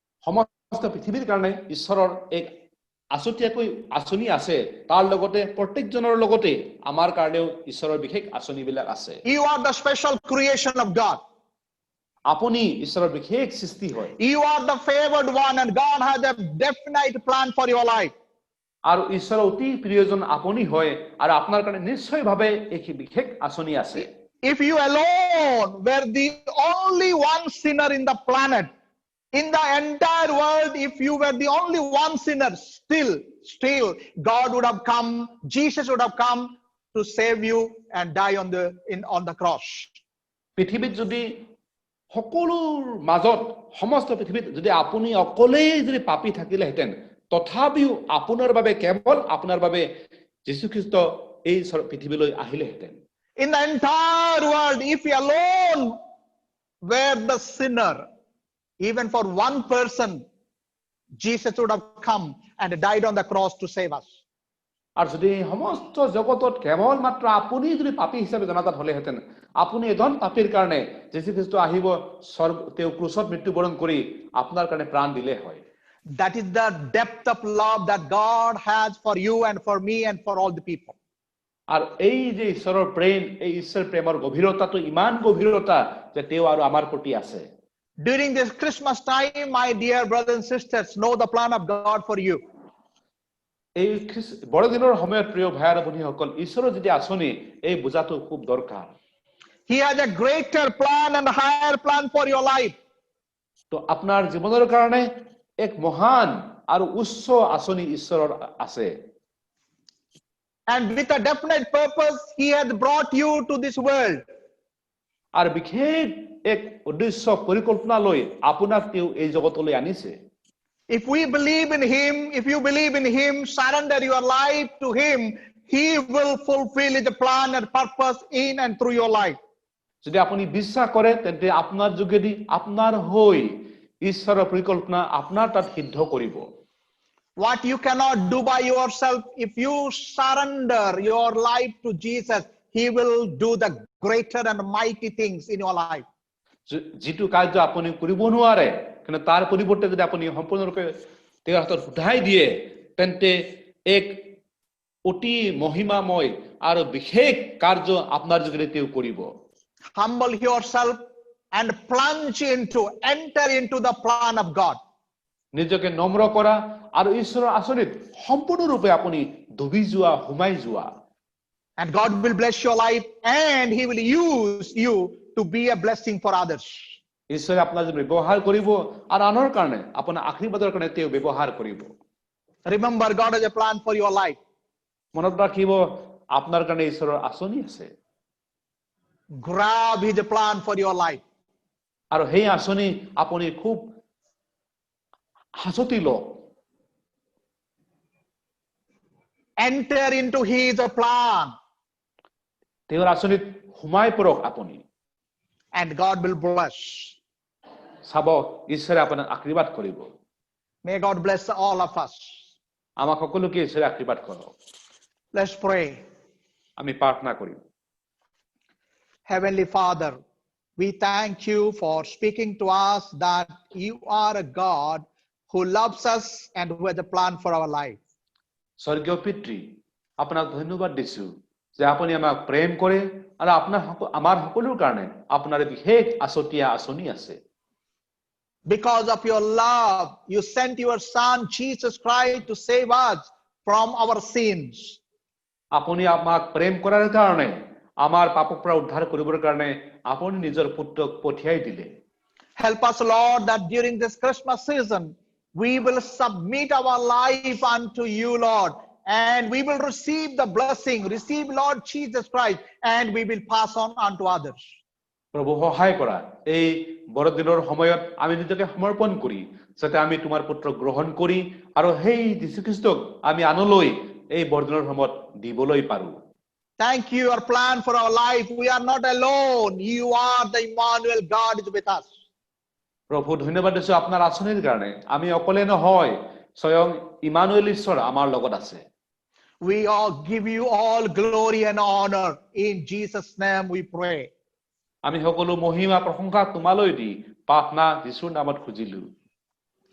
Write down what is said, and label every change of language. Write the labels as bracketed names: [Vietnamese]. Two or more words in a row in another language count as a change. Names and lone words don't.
[Assamese] সমস্ত পৃথিৱীৰ কাৰণে ঈশ্বৰৰ এক আছুতীয়াকৈ আঁচনি আছে তাৰ লগতে প্ৰত্যেকজনৰ লগতে আমাৰ কাৰণেও ঈশ্বৰৰ বিশেষ আঁচনিবিলাক আছে [English] You are the special creation of God. [Assamese] আপুনি ঈশ্বৰৰ বিশেষ সৃষ্টি হয় [English] You are the favored one, and God has a definite plan for your life. [Assamese] আৰু ঈশ্বৰৰ অতি প্ৰিয়জন আপুনি হয় আৰু আপোনাৰ কাৰণে নিশ্চয়ভাৱে এক বিশেষ আঁচনি আছে [English] If you alone were the only one sinner in the planet, in the entire world, if you were the only one sinner, still God would have come, Jesus would have come to save you and die on the cross. [Assamese] পৃথিৱীত যদি সকলোৰ মাজত সমস্ত পৃথিৱীত যদি আপুনি অকলেই যদি পাপী থাকিলেহেঁতেন তথাপিও আপোনাৰ বাবে কেৱল আপোনাৰ বাবে যীশুখ্ৰীষ্ট এই পৃথিৱীলৈ আহিলেহেঁতেন [English] In the entire world, if you alone were the sinner, even for one person, Jesus would have come and died on the cross to save us. [Assamese] আৰু যদি সমস্ত জগতত কেৱল মাত্ৰ আপুনি যদি পাপী হিচাপে জনাজাত হলেহেঁতেন আপুনি এজন পাপীৰ কাৰণে যীশুখ্ৰীষ্ট আহিব তেওঁ ক্ৰুচত মৃত্যুবৰণ কৰি আপোনাৰ কাৰণে প্ৰাণ দিলে হয় [English] That is the depth of love that God has for you and for me and for all the people. [Assamese] আৰু এই যে ঈশ্বৰৰ প্ৰেম এই ঈশ্বৰ প্ৰেমৰ গভীৰতাটো ইমান গভীৰতা যে তেওঁ আৰু আমাৰ প্ৰতি আছে [English] During this Christmas time, my dear brothers and sisters, know the plan of God for you. [Assamese] এই বড়দিনৰ সময়ত প্ৰিয় ভাই আৰু ভনীসকল ঈশ্বৰৰ যদি আঁচনি এই বুজাটো খুব দৰকাৰ [English] He has a greater plan and higher plan for your life. [Assamese] তো আপোনাৰ জীৱনৰ কাৰণে এক মহান আৰু উচ্চ আঁচনি ঈশ্বৰৰ আছে [English] And with a definite purpose, He has brought you to this world. [Assamese] আৰু বিশেষ এক উদ্দেশ্য পৰিকল্পনা লৈ আপোনাক তেওঁ এই জগতলৈ আনিছে [English] If we believe in Him, if you believe in Him, surrender your life to Him, He will fulfill His plan and purpose in and through your life. [Assamese] যদি আপুনি বিশ্বাস কৰে তেন্তে আপোনাৰ যোগেদি আপোনাৰ হৈ ঈশ্বৰৰ পৰিকল্পনা আপোনাৰ তাত সিদ্ধ কৰিব [English] What you cannot do by yourself, if you surrender your life to Jesus, He will do the greater and mighty things in your life. [Assamese] যিটো কাৰ্য আপুনি কৰিব নোৱাৰে কিন্তু তাৰ পৰিৱৰ্তে যদি আপুনি সম্পূৰ্ণৰূপে তেওঁৰ হাতত উঠাই দিয়ে তেন্তে এক অতি মহিমাময় আৰু বিশেষ কাৰ্য আপোনাৰ যোগেদি তেওঁ কৰিব [English] Humble yourself and enter into the plan of God. [Assamese] নিজকে নম্ৰ কৰা আৰু ঈশ্বৰৰ আঁচনিত সম্পূৰ্ণৰূপে আপুনি ডুবি যোৱা সোমাই যোৱা [English] And God will bless your life and He will use you to be a blessing for others. [Assamese] ঈশ্বৰে আপোনাৰ ব্যৱহাৰ কৰিব আৰু আনৰ কাৰণে আপোনাৰ আশীৰ্বাদৰ কাৰণে তেওঁ ব্যৱহাৰ কৰিব [English] Remember, God has a plan for your life. [Assamese] মনত ৰাখিব আপোনাৰ কাৰণে ঈশ্বৰৰ আঁচনি আছে [English] Grab His plan for your life. [Assamese] আৰু সেই আঁচনি আপুনি খুব হাঁচতি লওক [English] Enter into His plan. [Assamese] তেওঁৰ আঁচনিত সোমাই পৰক আপুনি [English] And God will bless. [Assamese] চাব ঈশ্বৰে আপোনাক আশীৰ্বাদ কৰিব [English] May God bless all of us. [Assamese] আমাক সকলোকে ঈশ্বৰে আশীৰ্বাদ কৰক [English] Let's pray. [Assamese] আমি প্ৰাৰ্থনা কৰিম [English] Heavenly Father, we thank you for speaking to us that you are a God who loves us and who has a plan for our life. [Assamese] স্বৰ্গীয় পিতৃ আপোনাক ধন্যবাদ দিছো যে আপুনি আমাক প্ৰেম কৰে আৰু আমাৰ সকলোৰ কাৰণে আপোনাৰ বিশেষ আছতীয়া আঁচনি আছে [English] Because of your love, you sent your Son, Jesus Christ, to save us from our sins. [Assamese] আপুনি আমাক প্ৰেম কৰাৰ কাৰণে আমাৰ পাপৰ পৰা উদ্ধাৰ কৰিবৰ কাৰণে আপুনি নিজৰ পুত্ৰক পঠিয়াই দিলে [English] Help us, Lord, that during this Christmas season, we will submit our life unto you, Lord, and we will receive the blessing, receive Lord Jesus Christ, and we will pass on unto others. [Assamese] প্ৰভু সহায় কৰা এই বৰদিনৰ সময়ত আমি নিজকে সমৰ্পণ কৰি যাতে আমি তোমাৰ পুত্ৰক গ্ৰহণ কৰি আৰু সেই যীশুখ্ৰীষ্টক আমি আনলৈ এই বৰদিনৰ সময়ত দিবলৈ পাৰো [English] Thank you, your plan for our life. We are not alone. You are the Emmanuel. God is with us. [Assamese] প্ৰভু ধন্যবাদ দিছো আপোনাৰ আঁচনিৰ কাৰণে আমি অকলে নহয় স্বয়ং ইমানুৱেল ঈশ্বৰ আমাৰ লগত আছে [English] We all give you all glory and honor. In Jesus' name we pray. [Assamese] আমি সকলো মহিমা প্ৰশংসা তোমালৈ দি প্ৰাৰ্থনা যীশুৰ নামত খুজিলো